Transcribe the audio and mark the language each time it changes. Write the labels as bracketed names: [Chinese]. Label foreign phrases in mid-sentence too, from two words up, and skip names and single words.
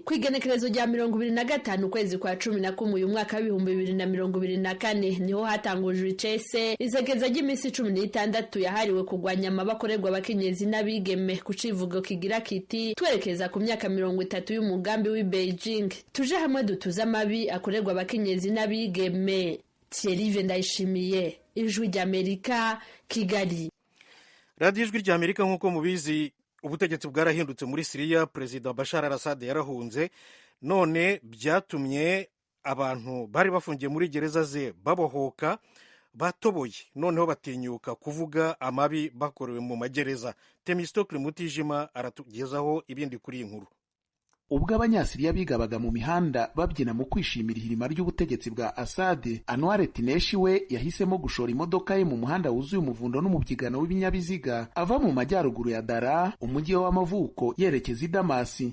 [Rundi] Ku igenekerezo rya 25 ukwezi kwa 11 uyu mwaka wa 2024 niho hatangujwe icese izegeza ry'imisi 16 yahariwe kurwanya amabi akorerwa abakenyezi n'abigeme, ku civugo kigira kiti twerekeza ku myaka 30 y'umugambi w'i Beijing, tuje hamwe dutuza amabi akorerwa abakenyezi n'abigeme. Thierry Ndayishimiye, Ijwi ry'Amerika, Kigali. radiyo Ijwi ry'Amerika. [Kinyarwanda] nk'uko mubizi, ubutegetsi bwarahindutse muri Siriya. Perezida Bashar al-Assad yarahunze, none byatumye abantu bari bafungiye muri gereza ze babohoka, batoboye, noneho batinyuka kuvuga amabi bakorewe mu magereza. Temistokle Mutijima aratugezaho ibindi kuri iyi nkuru. Ubwo abanyasiriya bigabaga mu mihanda babyina mu kwishimira ihirima ry'ubutegetsi bwa Assad, Anwar Tineshi we yahisemo gushora imodoka ye mu muhanda wuzuye umuvundo n'umubyigano w'ibinyabiziga ava mu majyaruguru ya Dara, umujyi w'amavuko, yerekeza i Damasi.